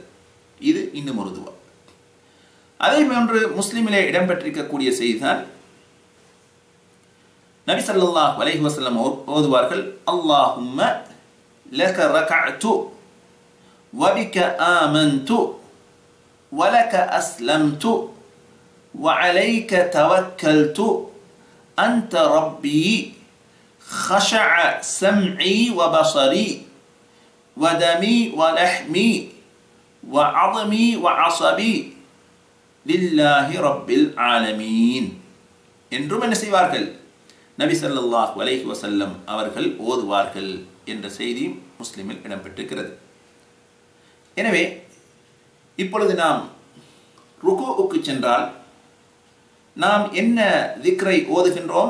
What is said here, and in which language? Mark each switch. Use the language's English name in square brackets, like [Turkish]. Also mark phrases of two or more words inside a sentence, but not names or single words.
[Tamil] இது இன்னும் ஒரு துவா. அதே போன்று முஸ்லிமிலே இடம்பெற்றிருக்கக்கூடிய செய்திதான் நபி [Arabic] صلى الله عليه வஸல்லம் ஓதுவார்கள், اللهم لك ركعت وبك آمنت ولك أسلمت وعليك توكلت أنت ربي خشع سمعي وبصري ودمي ولحمي وعظمي وعصبي لله رب العالمين [Tamil] என்றும் என்ன செய்வார்கள்? நபி [Arabic] صلى الله عليه وسلم [Tamil] அவர்கள் ஓதுவார்கள் என்ற செய்தி முஸ்லிமில் இடம்பெற்றிருக்கிறது. எனவே இப்பொழுது நாம் ருகூவுக்கு சென்றால் நாம் என்ன திக்ரை ஓதுகின்றோம்?